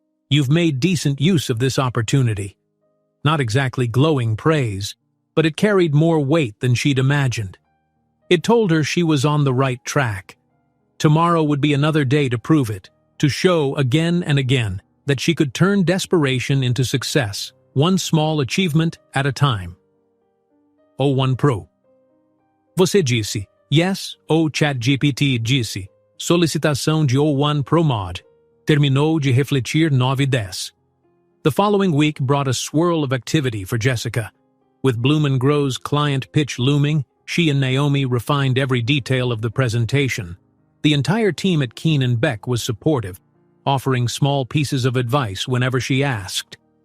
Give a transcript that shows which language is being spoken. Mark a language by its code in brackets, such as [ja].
[en] You've made decent use of this opportunity. Not exactly glowing praise, but it carried more weight than she'd imagined. It told her she was on the right track. Tomorrow would be another day to prove it, to show again and again that she could turn desperation into success, one small achievement at a time. [pt] O1 Pro. Você disse, yes, o ChatGPT disse, solicitação de O1 Pro Mod. Terminou de refletir 9:10. [en] The following week brought a swirl of activity for Jessica. With Bloom & Grow's client pitch looming, she and Naomi refined every detail of the presentation. The entire team at Keane & Beck was supportive, offering small pieces of advice whenever she asked.